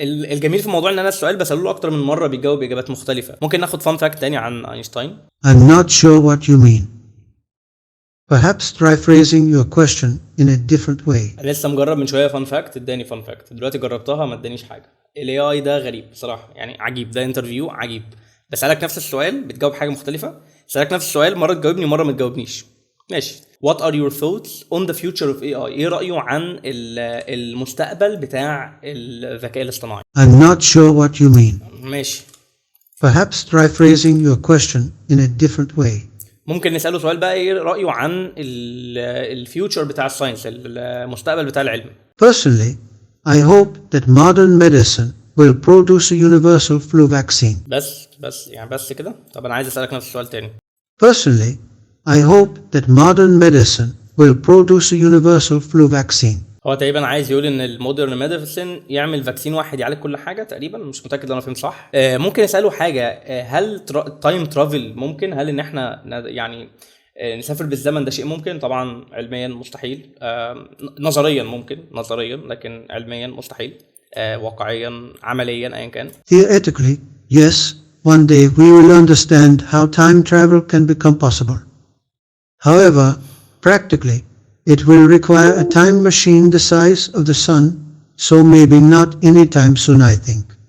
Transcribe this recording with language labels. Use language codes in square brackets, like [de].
[ar] الجميل في الموضوع ان انا السؤال بساله له اكتر من مره بيجاوب اجابات مختلفه. ممكن ناخد فان فاكت تاني عن اينشتاين. [en] I'm not sure what you mean. Perhaps try phrasing your question in a different way. [ar] انا لسه مجرب من شويه فان فاكت اداني فان فاكت، دلوقتي جربتها ما ادانيش حاجه. الاي اي ده غريب بصراحه، يعني عجيب، ده انترفيو عجيب. بسالك نفس السؤال بتجاوب حاجه مختلفه، بسالك نفس السؤال مره تجاوبني مره ما تجاوبنيش. ماشي. [en] What are your thoughts on the future of AI؟ [ar] ايه رأيه عن المستقبل بتاع الذكاء الاصطناعي؟ [en] I'm not sure what you mean. [ar] ماشي. [en] Perhaps try phrasing your question in a different way. [ar] ممكن نسأله سؤال بقى ايه رأيه عن الفيوتشر بتاع الساينس، المستقبل بتاع العلم. [en] Personally, I hope that modern medicine will produce a universal flu vaccine. [ar] بس كده. طب انا عايز أسألك نفس السؤال تاني. [en] Personally, I hope that modern medicine will produce a universal flu vaccine. [ar] هو تقريبا عايز يقول ان المودرن ميديسن يعمل فاكسين واحد يعالج كل حاجه تقريبا، مش متاكد لو انا فهمت صح. ممكن اساله حاجه، هل تايم ترافل ممكن؟ هل ان احنا يعني نسافر بالزمن ده شيء ممكن؟ طبعا علميا مستحيل. نظريا ممكن، لكن علميا مستحيل. واقعيا عمليا ايا كان. [en] Theoretically, yes, one day we will understand how time travel can become possible. However, practically, it will require a time machine the size of the sun, so maybe not anytime soon, I think.